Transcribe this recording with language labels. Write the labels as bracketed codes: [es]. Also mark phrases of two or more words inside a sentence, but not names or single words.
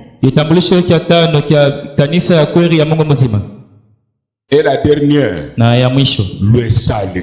[sw] Kitambulisho kia tano kia kanisa ya kweli ya Mungu mzima. [fr] Et la dernière, [sw] Na ya mwisho, [fr] le salut.